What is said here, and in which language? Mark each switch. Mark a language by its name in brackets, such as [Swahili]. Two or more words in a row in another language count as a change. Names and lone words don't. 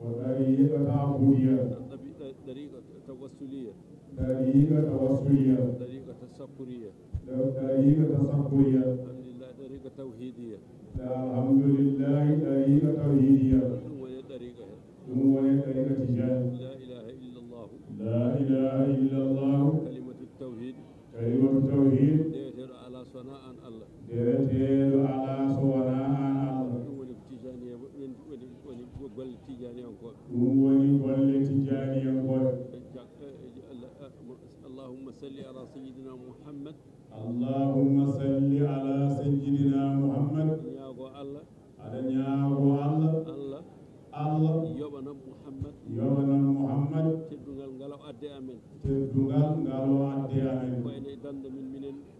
[Arabic] طريقة توسلية طريقة تشكرية الحمد لله طريقة توحيدية [Fula] ɗum woni dariqa he ɗum woni dariqa tijani [Arabic] لا إله إلا الله كلمة توحيد [Fula] deweteɗo ala sona an allah ɗum woni tijaniya woni golle tijaniyankoɓe [Arabic] اللهم صل على سيدنا محمد [Fula] ñaago allah aɗa ñaago allah yoɓanam muhammad teddugal ngal o adde amen wayno e dande min minen